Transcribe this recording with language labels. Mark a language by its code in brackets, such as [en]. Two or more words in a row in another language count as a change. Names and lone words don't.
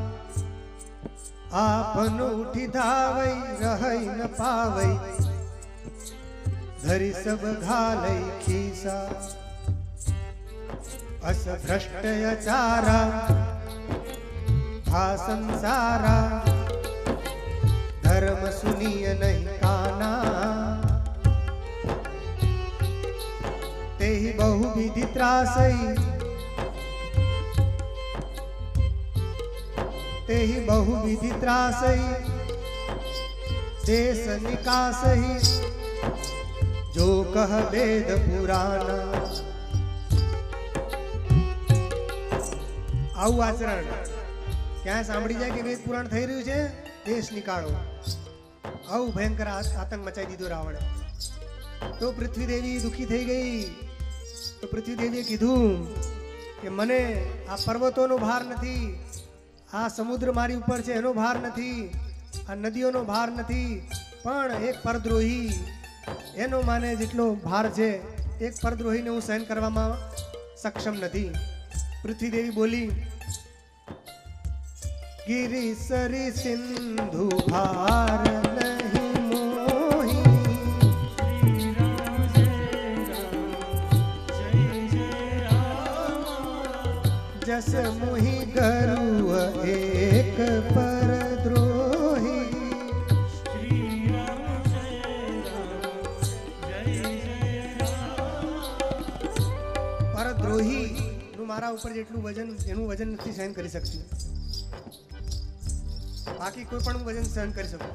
[awa] आपन उठी धावई रही न पावई धरी सब घालई खीसा. अस भ्रष्टयाचारा भा संसारा मर्म सुनिय नहीं काना, तेहि बहु विधि त्रासई, तेहि बहु विधि त्रासई, देश निकासही, जो कह वेद पुराना। [gu] આવું આચરણ ક્યાં સાંભળી જાય કે વેદ પુરાણ થઈ રહ્યું છે, દેશ નીકાળો, આવું ભયંકર આતંક મચાવી દીધો રાવણે. તો પૃથ્વી દેવી દુખી થઈ ગઈ. તો પૃથ્વી દેવીએ કીધું કે મને આ પર્વતોનો ભાર નથી, આ સમુદ્ર મારી ઉપર છે એનો ભાર નથી, આ નદીઓનો ભાર નથી, પણ એક પરદ્રોહી એનો માને જેટલો ભાર છે, એક પરદ્રોહીને હું સહન કરવામાં સક્ષમ નથી. પૃથ્વી દેવી બોલી, [awa] गिरि सरि सिंधु भार नहीं मोही, जस मोहि गरुव एक परद्रोही. [gu] પરદ્રોહી નું મારા ઉપર જેટલું વજન, એનું વજન નથી સહન કરી શકતી. બાકી કોઈ પણ વજન સહન કરી શકું.